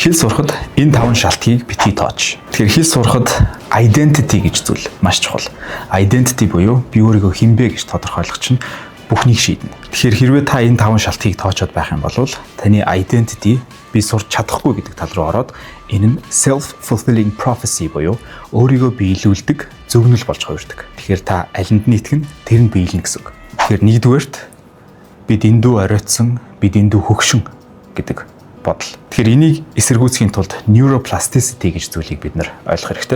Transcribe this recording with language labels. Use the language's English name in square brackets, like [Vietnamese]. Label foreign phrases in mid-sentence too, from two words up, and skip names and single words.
[Mongolian] Хэл сурахад энэ 5 шалтгийг битгий тооч. Тэгэхээр хэл сурахад identity гэж зүйл маш чухал. Identity буюу би өөрийгөө хинбэ гэж тодорхойлох чинь бүхнийг шийднэ. Тэгэхээр хэрвээ та энэ 5 шалтгийг тоочод байх юм бол таны identity би сурч чадахгүй гэдэг тал руу ороод энэ нь [English] self-fulfilling prophecy [Mongolian] буюу өөрийгөө биелүүлдэг зөвнөл болж хувирдаг. Тэгэхээр та алинд нь итгэн тэр нь биелнэ гэсэн үг. Тэгэхээр нэгдүгээрт бид эндүү оройтсон, бид эндүү хөгшин гэдэг бодол. Тэгэхээр энийг эсэргүүцхийн тулд neuroplasticity гэж зүйлийг бид нар ойлгох хэрэгтэй.